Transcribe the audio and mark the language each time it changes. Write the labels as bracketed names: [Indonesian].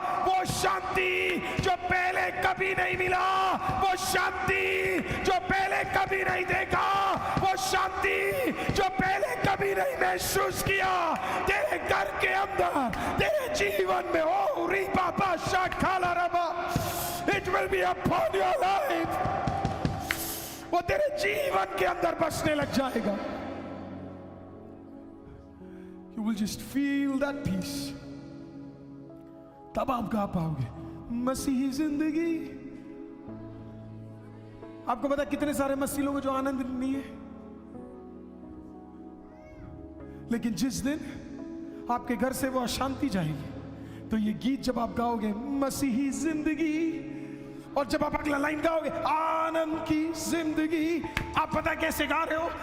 [Hindi] वो शांति जो पहले कभी नहीं मिला, वो शांति जो पहले कभी नहीं देखा, वो शांति जो पहले कभी नहीं महसूस किया तेरे घर के अंदर, तेरे जीवन में, ओ री पापा शाखाला रबा, [English] It will be upon your life. [Hindi] वो तेरे जीवन के अंदर बसने लग जाएगा। [English] You will just feel that peace। [Hindi] तब आप गा पाओगे मसीही जिंदगी। आपको पता कितने सारे मसीह लोग जो आनंद नहीं है, लेकिन जिस दिन आपके घर से वो अशांति जाएगी तो ये गीत जब आप गाओगे मसीही जिंदगी, और जब आप अगला लाइन गाओगे आनंद की जिंदगी, आप पता कैसे गा रहे हो?